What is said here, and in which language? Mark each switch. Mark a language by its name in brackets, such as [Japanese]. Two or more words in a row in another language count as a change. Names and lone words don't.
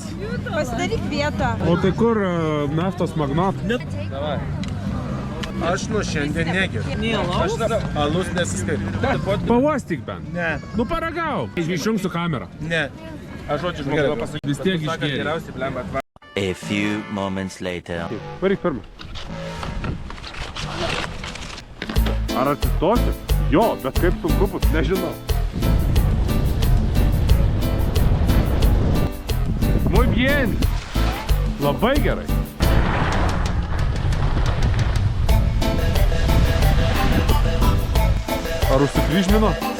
[Lithuanian] Pasidaryk vietą. O tai kur naftos magnatai? Davai. Aš nuo šiandien negeriu. Nei alaus? Alus nesiskaitė. Pavostyk bent. Ne. Nu paragau. Išjungsiu kamerą. Ne. Aš žodžiu žmogui pasakyti. Vis tiek išgėrė. [English] A few moments later. [Lithuanian] Varyk pirmą. Ar atsistosi? Jo, bet kaip sunku bus, nežinau. [Spanish] Muy bien. [Lithuanian] Labai gerai. Ar užsikryžmino?